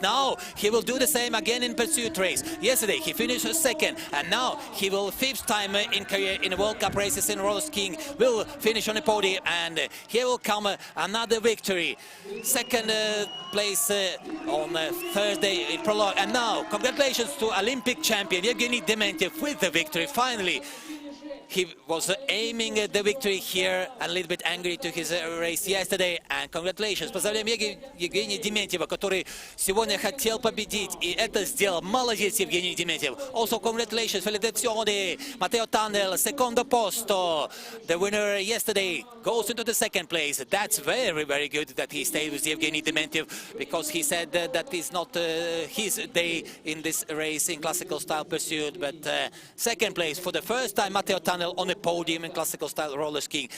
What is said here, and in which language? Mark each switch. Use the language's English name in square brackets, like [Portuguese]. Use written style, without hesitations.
[English] Now he will do the same again in pursuit race. Yesterday he finished second, and now he will 5th time in career in World Cup races in roller skiing, will finish on the podium, and here will come another victory. Second place on Thursday in prologue. And now congratulations to Olympic champion Evgeny Dementiev with the victory. Finally, he was aiming at the victory here, a little bit angry to his race yesterday. And congratulations. [Russian] Поздравляем Евгения Дементьева, который сегодня хотел победить, и это сделал. Молодец, Евгений Дементьев. [English] Also congratulations, [Italian] felicitazioni, Matteo Tunnel, secondo posto. [English] The winner yesterday goes into the second place. That's very, very good that he stayed with Evgeny Dementiev, because he said that is not his day in this race in classical style pursuit. But second place for the first time, Matteo Tunnel on a podium in classical style roller skiing.